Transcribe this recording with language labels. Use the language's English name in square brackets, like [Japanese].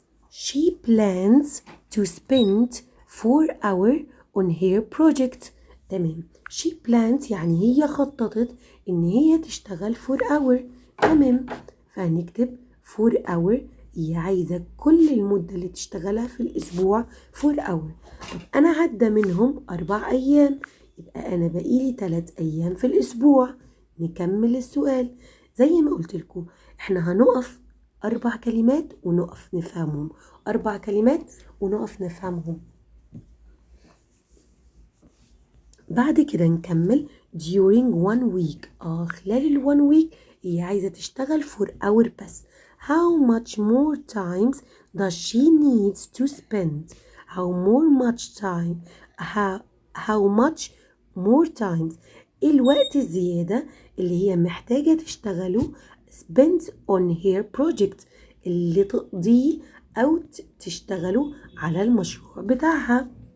[English] she plans to spend 4 hours on her project. [Arabic] تمام [English] she plans [Arabic] يعني هي خططت إن هي تشتغل 4 hours تمام فهنكتب 4 hours هي عايزة كل المدة اللي تشتغلها في الأسبوع 4 hours. طب أنا عدى منهم 4 أيام يبقى أنا بقيلي 3 أيام في الأسبوع. نكمل السؤال زي ما قلت لكم احنا هنقف 4 كلمات ونقف نفهمهم 4 كلمات ونقف نفهمهم بعد كده نكمل [English] during 1 week [Arabic] خلال ال 1 week هي عايزة تشتغل [English] for hour [Arabic] بس. [English] How much more times does she needs to spend? How much more times [Arabic] إيه الوقت الزيادة اللي هي محتاجة تشتغله [English] spend on her project [Arabic] اللي تقضيه أو تشتغله على المشروع بتاعها.